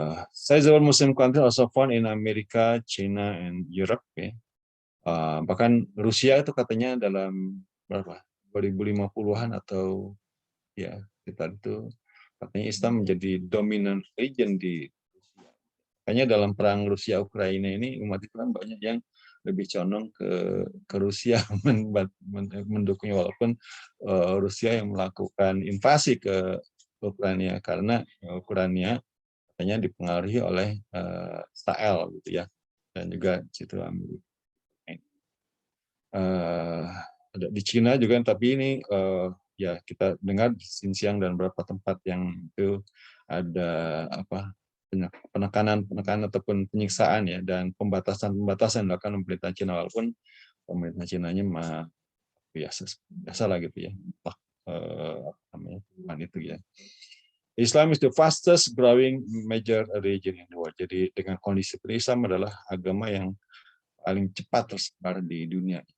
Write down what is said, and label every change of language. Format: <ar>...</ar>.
<en>Sizable Muslim country also found in America, China, and Europe.</en> <id>Ya. Bahkan Rusia itu katanya dalam berapa 2050-an atau ya sekitar itu, katanya Islam menjadi</id> <en>dominant religion</en> <id>di Rusia. Makanya dalam perang Rusia Ukraina ini umat Islam banyak yang lebih condong ke Rusia mendukungnya, walaupun Rusia yang melakukan invasi ke Ukraina, karena Ukraina katanya dipengaruhi oleh Israel gitu ya, dan juga situ Amerika. Ada di Cina juga, tapi ini ya kita dengar di Xinjiang dan beberapa tempat yang itu ada apa penekanan ataupun penyiksaan ya, dan pembatasan dilakukan pemerintah Cina, walaupun pemerintah Cinanya biasa lah gitu ya, namanya itu ya.</id> <en>Islam is the fastest growing major religion in the world.</en> <id>Jadi dengan kondisi Islam adalah agama yang paling cepat tersebar di dunia.</id>